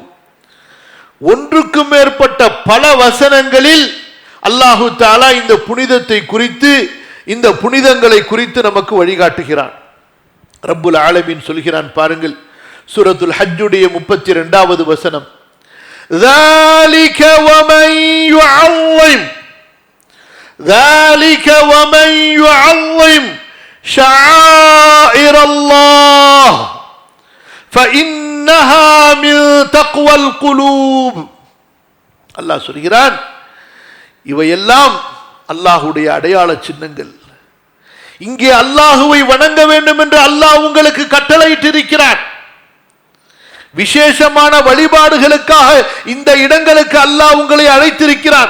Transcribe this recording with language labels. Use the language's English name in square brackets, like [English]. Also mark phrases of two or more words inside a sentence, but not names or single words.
[Tamil] ஒன்றுக்கும் மேற்பட்ட பல வசனங்களில் [Arabic] الله تعالى [Tamil] இந்த புனிதத்தை குறித்து, இந்த புனிதங்களை குறித்து நமக்கு வழிகாட்டுகிறான். [Arabic] رب العالمين [Tamil] சொல்கிறான் பாருங்கள், சூரத்துல் ஹஜ்ஜுடைய 32வது வசனம், [Arabic] ذَلِكَ وَمَن يُعَظِّمْ ذلك ومن يعظم شعائر الله فإنها من تقوى القلوب. [Tamil] அல்லாஹ் சொல்கிறான், இவையெல்லாம் அல்லாஹ்வுடைய அடையாள சின்னங்கள். இங்கே அல்லாஹுவை வணங்க வேண்டும் என்று அல்லாஹ் உங்களுக்கு கட்டளையிட்டிருக்கிறான். விசேஷமான வழிபாடுகளுக்காக இந்த இடங்களுக்கு அல்லாஹ் உங்களை அழைத்திருக்கிறான்.